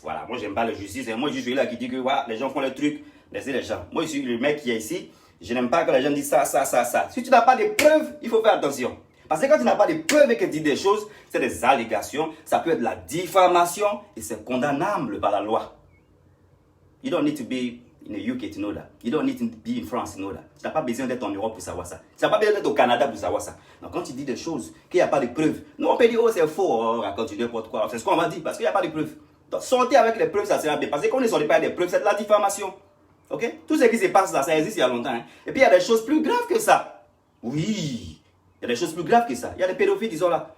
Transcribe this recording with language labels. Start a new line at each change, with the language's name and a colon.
French: Voilà, moi j'aime pas les justices. Et moi je suis là qui dit que voilà, les gens font les trucs. Laissez les gens. Moi, je suis le mec qui est ici. Je n'aime pas que les gens disent ça. Si tu n'as pas de preuves, il faut faire attention. Parce que quand tu n'as pas de preuves et que tu dis des choses, c'est des allégations. Ça peut être de la diffamation et c'est condamnable par la loi.
English: You don't need to be in the UK to know that. You don't need to be in France to know that.
French: Tu n'as pas besoin d'être en Europe pour savoir ça. Tu n'as pas besoin d'être au Canada pour savoir ça. Donc quand tu dis des choses, qu'il n'y a pas de preuves, nous on peut dire, oh c'est faux, oh, raconte n'importe quoi. C'est ce qu'on va dire parce qu'il n'y a pas de preuves. Donc sortez avec les preuves, ça sera bien. Parce que quand on ne sort pas avec des preuves, c'est de la diffamation. Ok? Tout ce qui se passe là, ça existe il y a longtemps. Hein? Et puis il y a des choses plus graves que ça. Oui, il y a des choses plus graves que ça. Il y a des pédophiles qui sont là.